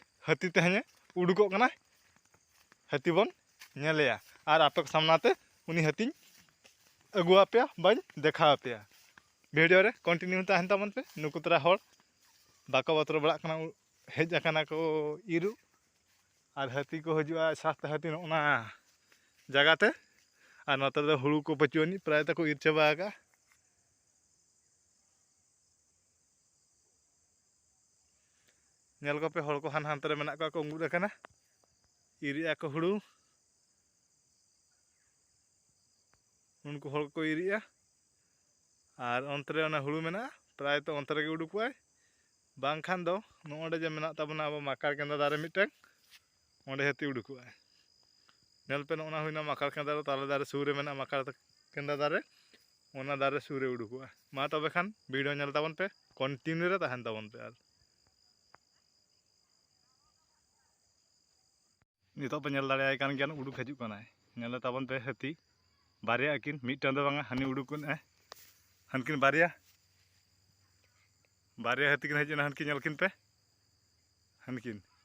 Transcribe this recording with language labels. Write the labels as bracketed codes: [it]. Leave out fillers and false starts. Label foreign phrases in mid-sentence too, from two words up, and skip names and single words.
[sat] हाथी तेहने उडुक कना हाथी बन नेलेया और आपे सामनाते उनी हाथी अगुआ पे बन देखा पे वीडियो रे कंटिन्यू तहन ताबन पे नुकु तरा हर बाको बतर बड़ा कना हेज आकना को इरु और हाथी को हजुआ साथ हाथी ना जगह ते और नोते दो हुड़ू को पचुनी प्राय तक इर चाबा का नेल को पे हर को हान हानते रे मेना को उंगुर कना इरिया को हुड़ू उनको हर को इरिया और अंतरे हुड़ू मेना प्राय तो अंतरे के उडुकुआय बांखान दो नोडे जे मेना ताबना अब माकार केंदा दारे मिटन ओंडे हाथी उडुकुआय नेल पे नोना हुइना माकार केंदा ताले दारे सुरे मेना माकार केंदा दारे ओना दारे सुरे उडुकुआय मा तबे खान वीडियो नेल ताबन पे कंटिन्यू रे तहन ताबन पे नितो पे नेल दाड़े कान गयान उडुक हजु कनाय नेल ताबन पे हाथी बारिया किन मिटन दो बांगा हनी उडुकुन हनकिन बारिया बारिया हाथी किन हजना हनकिन नेलकिन पे हनकिन